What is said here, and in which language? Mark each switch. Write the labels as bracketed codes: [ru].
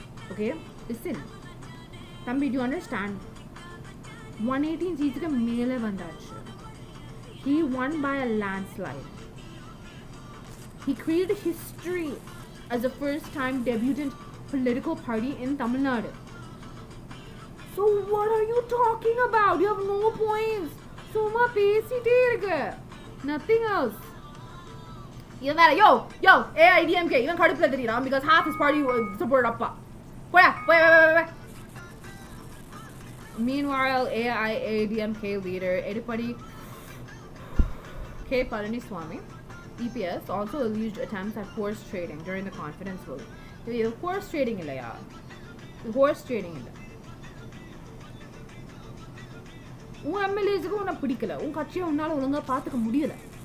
[en] Okay? Listen. Thambi, do you understand? 118 seats [ta] ka mele vandachu. [en] He won by a landslide. He created history as the first time debutant political party in Tamil Nadu. So what are you talking about? You have no points. [ta] Soma பேசிட்டே இருக்க. [en] Nothing else. Even that, yo, AIDMK, even [ta] கடுப்புல தெரியுறான் [en] because half his party supported Appa. Wait. Meanwhile, AIADMK leader Edipadi K. Palaniswamy, EPS, also alleged attempts at horse trading during the confidence vote. Horse trading [ta] இல்லையா? [en] Horse trading [ta] இல்லை. உன் எம்எல்ஏஸுக்கு உன்னை பிடிக்கல, உன் கட்சியை உன்னால ஒழுங்கா பார்த்துக்க முடியல.